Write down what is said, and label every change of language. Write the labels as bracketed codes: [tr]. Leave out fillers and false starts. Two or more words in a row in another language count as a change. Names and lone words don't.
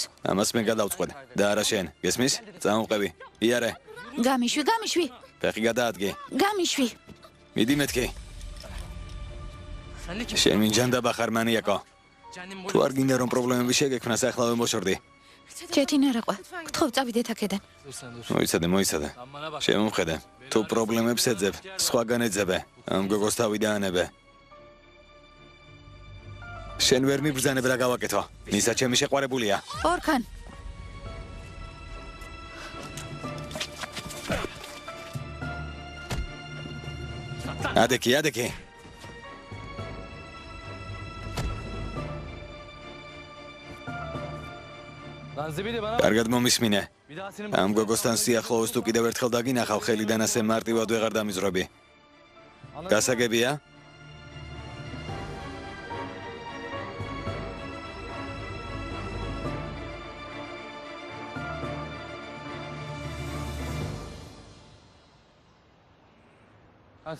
[ka] ამას მე გადავწყვეტ. და არა შენ. გესმის? წამოვყევი. იარე. გამიშვი. ფეხი გადაადგე. გამიშვი. მიდი მეთქი. შენ მინჯანდა ხარ მანიაკო. თუ არ გინდა რომ პრობლემები შეგექმნას ახლავე მოშორდი. ჩეთინ არა ყვა. გთხოვ წავიდეთ აქედან. [tr] Dur sen dur. [ka] მოიცადე. [tr] Sen bana bak. [ka] შემომხედე. თუ პრობლემებს ეძებ, სხვაგან ეძებე. ამ გოგოს თავი დაანებე. შენ ვერ მიბრძანებ რა გავაკეთო. ნისა ჩემი შეყვარებულია. ორქან. ადექი. [tr] Lan zibidi bana bak. [ka] კარგად მომისმინე. [tr] Bir daha senin [ka] ამ გოგოსთან სიახლოვეს თუ კიდევ ერთხელ დაგინახავ, ხელიდან ასე მარტივად ვეღარ დამიზრობი. გასაგებია? [tr] Hadi.